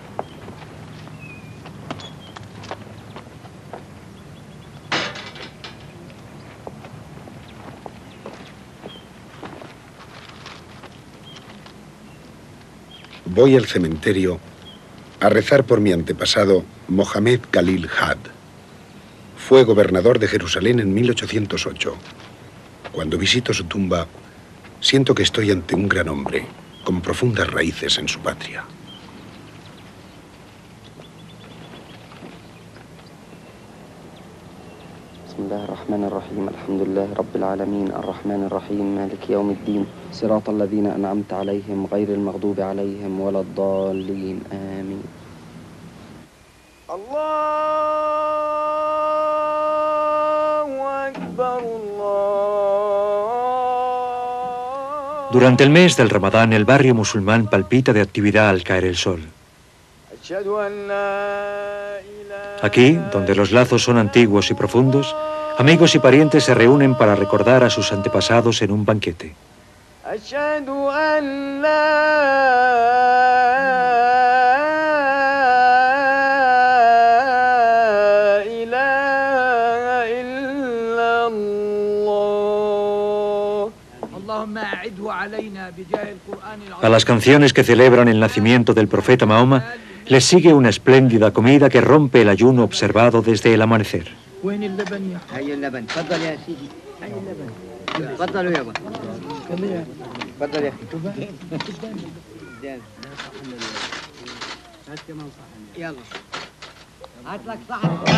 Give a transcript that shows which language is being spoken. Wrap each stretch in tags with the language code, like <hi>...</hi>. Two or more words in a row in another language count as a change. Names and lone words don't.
<es>Voy al cementerio a rezar por mi antepasado Mohamed Khalil Had. Fue gobernador de Jerusalén en 1808. Cuando visito su tumba, siento que estoy ante un gran hombre con profundas raíces en su patria.</es> <ar>بسم الله الرحمن الرحيم الحمد لله رب العالمين الرحمن الرحيم مالك يوم الدين صراط الذين أنعمت عليهم غير المغضوب عليهم ولا الضالين آمين الله أكبر الله.</ar> <es>Durante el mes del Ramadán, el barrio musulmán palpita de actividad al caer el sol.</es> <ar>أشهد أن لا إله.</ar> <es>Aquí, donde los lazos son antiguos y profundos, amigos y parientes se reúnen para recordar a sus antepasados en un banquete.</es> <ar>أشهد أن لا إله إلا الله. اللهم أعده علينا بجاه القرآن العظيم.</ar> <es>A las canciones que celebran el nacimiento del profeta Mahoma, les sigue una espléndida comida que rompe el ayuno observado desde el amanecer.</es> <ar>وين اللبن يا أخي؟ هي اللبن، تفضل يا سيدي. هي اللبن. تفضلوا يابا. تفضل يا أخي. هات كمان صحن. يلا. هات لك صحن.</ar>